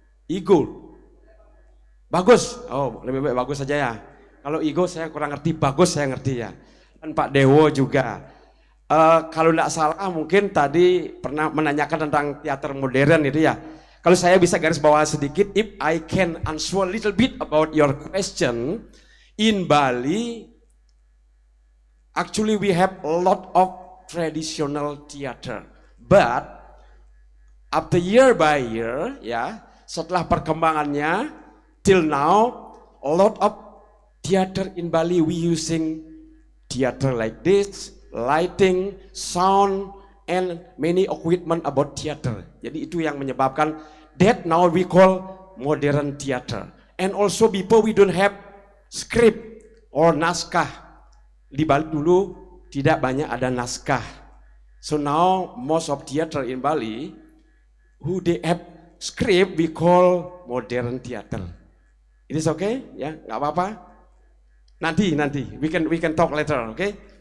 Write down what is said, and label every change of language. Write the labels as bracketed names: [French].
[Indonesian] Igor. Bagus. Oh, lebih baik bagus saja ya. Kalau Igor saya kurang ngerti, bagus saya ngerti ya. Dan Pak Dewo juga. Kalau tidak salah mungkin tadi pernah menanyakan tentang teater modern itu ya. Kalau saya bisa garis bawah sedikit, [English] if I can answer a little bit about your question, in Bali, actually we have a lot of traditional theater, but after year by year, [Indonesian] ya, setelah perkembangannya, [English] till now, a lot of theater in Bali we using theater like this, lighting, sound, and many equipment about theater. [Indonesian] Jadi itu yang menyebabkan [English] that now we call modern theater. And also before we don't have script or naskah. [Indonesian] Di Bali dulu tidak banyak ada naskah. [English] So now most of theater in Bali who they have script we call modern theater. It is okay? [Indonesian] Ya, nggak apa-apa. Nanti [English] we can talk later, okay?